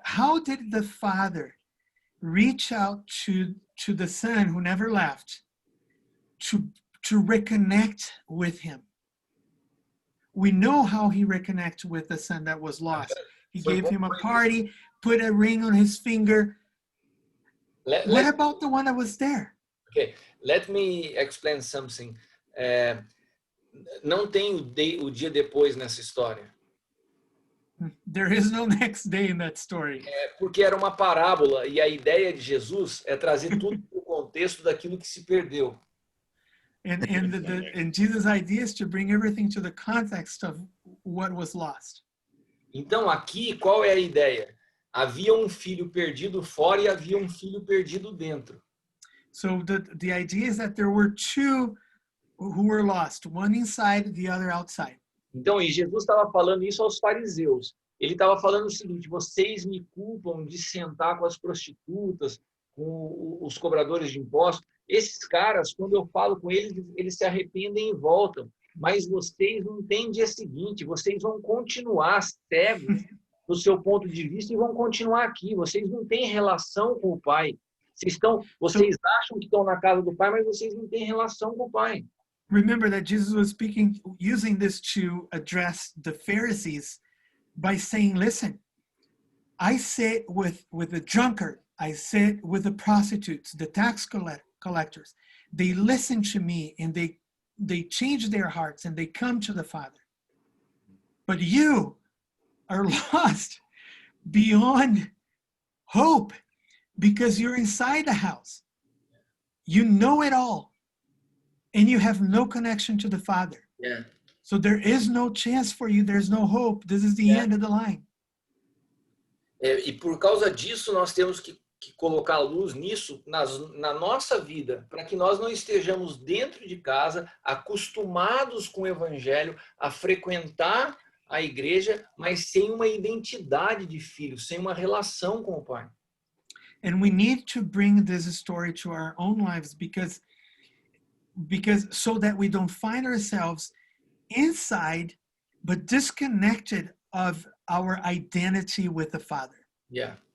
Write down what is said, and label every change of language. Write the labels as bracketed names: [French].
[English] How did the father reach out to the son who never left to reconnect with him? We know how he reconnected with the son that was lost. He gave him a party, put a ring on his finger. What about the one that was there? Okay, let me explain something. [Portuguese] Não tem o dia depois nessa história. [English] There is no next day in that story. [Portuguese] Porque era uma parábola, e a ideia de Jesus é trazer tudo para o contexto daquilo que se perdeu. [English] And Jesus' idea is to bring everything to the context of what was lost. [Portuguese] Então aqui, qual é a ideia? Havia um filho perdido fora e havia um filho perdido dentro. So the idea is that there were two who were lost, one inside, the other outside. Então, e Jesus estava falando isso aos fariseus. Ele estava falando o seguinte: vocês me culpam de sentar com as prostitutas, com os cobradores de impostos. Esses caras, quando eu falo com eles, eles se arrependem e voltam. Mas vocês não têm dia seguinte, vocês vão continuar cegos no seu ponto de vista e vão continuar aqui. Vocês não têm relação com o Pai. Vocês acham que estão na casa do Pai, mas vocês não têm relação com o Pai. [English] Remember that Jesus was using this to address the Pharisees by saying, listen, I sit with the drunkard, I sit with the prostitutes, the tax collectors. They listen to me and they change their hearts and they come to the Father. But you are lost beyond hope because you're inside the house. You know it all. And you have no connection to the Father. Yeah. So there is no chance for you. There's no hope. This is the end of the line. [Portuguese] E por causa disso, nós temos que colocar a luz nisso na nossa vida, para que nós não estejamos dentro de casa, acostumados com o Evangelho, a frequentar a igreja, mas sem uma identidade de filho, sem uma relação com o Pai. [English] And we need to bring this story to our own lives because so that we don't find ourselves inside but disconnected of our identity with the Father. Yeah.